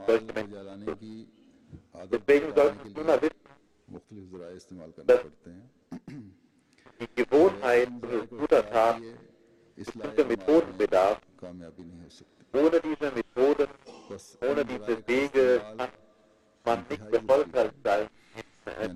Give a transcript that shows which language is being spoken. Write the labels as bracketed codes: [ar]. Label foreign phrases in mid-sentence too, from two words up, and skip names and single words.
[de] Menschen [ur] जलाने [de] zu. [ur] की आदत [de] Deswegen [ur] डालने [de] sollten [ur] के [de] Sie [ur] लिए [de] immer wissen, [ur] मुख्तलिफ ज़राए इस्तेमाल करने [de] dass [ur] पड़ते हैं। [de] die [ur] बगैर [de] Gewohnheit [ur] इन [de] zu [ur] ज़राए को [de] guter [ur] इख्तियार [de] Tat [ur] किए इस्लाह [de] bestimmte [ur] अमाल [de] Methoden [ur] में [de] bedarf. [ur] कामयाबी नहीं हो सकती। [de] Ohne diese Methoden, [ur] बस [de] ohne [ur] इन [de] diese [ur] ज़राए का [de] Wege [ur] इस्तेमाल [de] kann man nicht [ur] इंतहाई ज़रूरी [de] erfolgreich [ur] है, [de] sein in